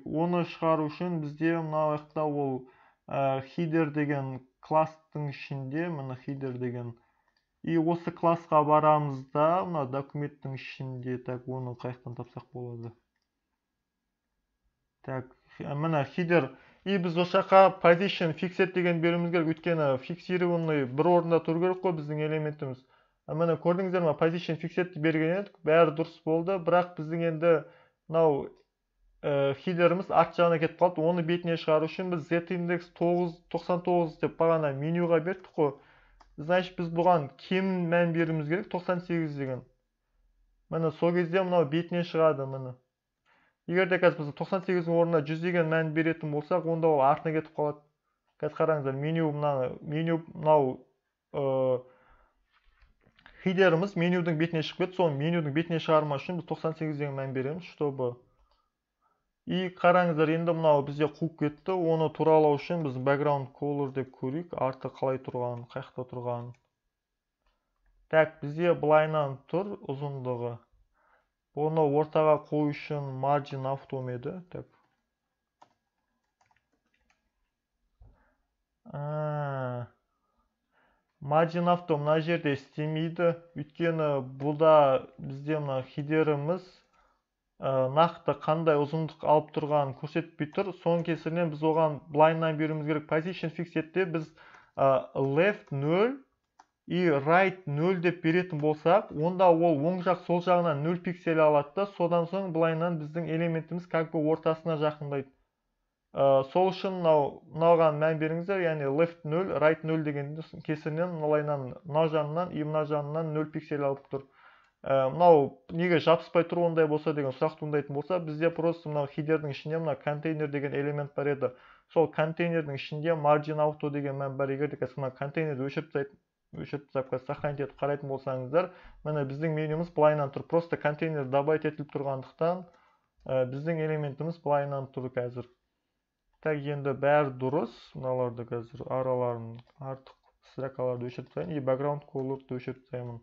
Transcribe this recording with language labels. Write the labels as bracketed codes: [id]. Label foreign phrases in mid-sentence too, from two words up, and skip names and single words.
[kk] Оны шығару үшін бізде мынау жақта ол хидер деген класстың ішінде, мына хидер деген. И осы классқа барамыз да, мына документтің ішінде, так, оны қаяқтан тапсақ болады. Так, мына хидер. И біз осы жаққа [en] position fixed [kk] деген беруіміз керек, өйткені фиксированный бір орында тұру керек қой біздің элементіміз. Міне көрдіңіздер ме, [en] position fixed [kk] берген едік, бәрі дұрыс болды, бірақ біздің енді мынау хидеріміз арт жағына кетіп қалды. Оны бетіне шығару үшін біз z индекс 99 деп бағана менюға бердік қой. Значит, біз бұған кем мән беруіміз керек, 98 деген. Міне сол кезде мынау бетіне шығады, міне. Егер де қазір біз 98-дің орнына 100 деген мән беретін болсақ, онда ол артына кетіп қалады. Қазір қараңыздар, мынау хидеріміз менюдің бетіне шығып кетті. Соны менюдің бетіне шығарма үшін біз 98 деген мән береміз, чтобы. И қараңыздар, енді мынау бізде қуып кетті. Оны туралау үшін біз [en] background color [kk] деп көрейік, арты қалай тұрғанын, қаяқта тұрғанын. Так, бізде былайынан тұр ұзындығы. Оны ортаға қою үшін [en] margin auto [kk] еді. Так. [en] Margin auto [kk] мына жерде істемейді. Өйткені бұда бізде мына хидеріміз нақты қандай ұзындық алып тұрғанын көрсетпей тұр. Соның кесірінен біз оған былайынан беруіміз керек. [en] Position fixed'те [kk] біз left 0 и right 0 деп беретін болсақ, онда ол оң жақ сол жағынан 0 пиксель алады да, содан соң былайынан біздің элементіміз [ru] как бы [kk] ортасына жақындайды. Сол үшін мынаған мән беріңіздер, яғни left 0, right 0 деген кесірінен мынау жағынан и мына жағынан 0 пиксель алып тұр. Мынау неге жабыспай тұр ондай болса деген сұрақ туындайтын болса, бізде просто мынау хидердің ішінде мына контейнер деген элемент бар еді. Сол контейнердің ішінде [en] margin auto [kk] деген мән бар. Егер де мына контейнерді өшіріп тастап сохранить етіп қарайтын болсаңыздар, міне біздің менюміз былайынан тұр. Просто контейнер добавить етіліп тұрғандықтан біздің элементіміз былайынан тұр қазір. Так, енді бәрі дұрыс. Мыналарды қазір араларын артық строкаларды өшіріп тастайын и [en] background color'ды [kk] өшіріп тастаймын.